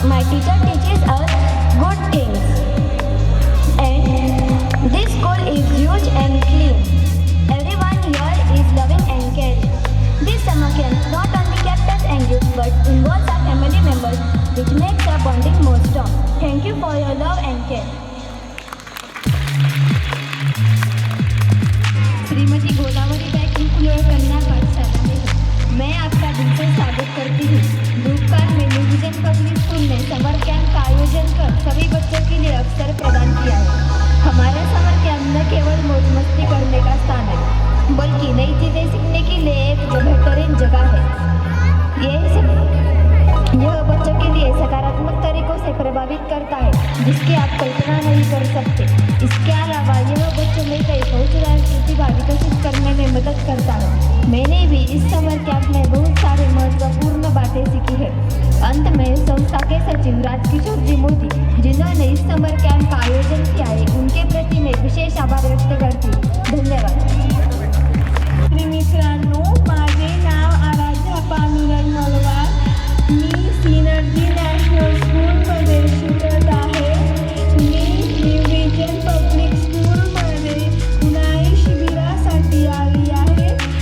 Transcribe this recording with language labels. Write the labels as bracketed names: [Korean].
[English] teacher teaches us good things. And this school is huge and clean. Everyone here is loving and caring. This summer camp not only kept us engaged but involves our family members, which makes our bonding more strong. Thank you for your love and care. [Hindi] Shrimati Godavari by कुलकुल कन्या पाठशाला में मैं आपका दिल से स्वागत करती हूँ। धूपकार में न्यू विजन पब्लिक स्कूल ने समर कैंप का आयोजन कर सभी बच्चों के लिए अवसर प्रदान किया है। हमारा समर कैंप न केवल मौज मस्ती करने का स्थान है, बल्कि नई चीजें सीखने के लिए एक बेहतरीन जगह है। यह बच्चों के लिए सकारात्मक तरीकों से प्रभावित करता है, जिसकी आप कल्पना नहीं कर सकते। इसके अलावा यह बच्चों में कई कौशल प्रतिभा विकसित करने में मदद करता है। मैंने भी इस समर कैंप में बहुत सारे महत्वपूर्ण बातें सीखी है। अंत में संस्था के सचिव राजकिशोर जी मोदी, जिन्होंने इस समर कैंप का आयोजन किया है, उनके प्रति मैं विशेष आभार व्यक्त करती हूँ। धन्यवाद। [Marathi] मित्रांनो, माझे नाव आराध्या पांडुरंग मलवार. मी सिनर्जी नॅशनल स्कूलमध्ये शिकत आहे. मी न्यू विजन पब्लिक स्कूलमध्ये उन्हाळी शिबिरासाठी आली आहे.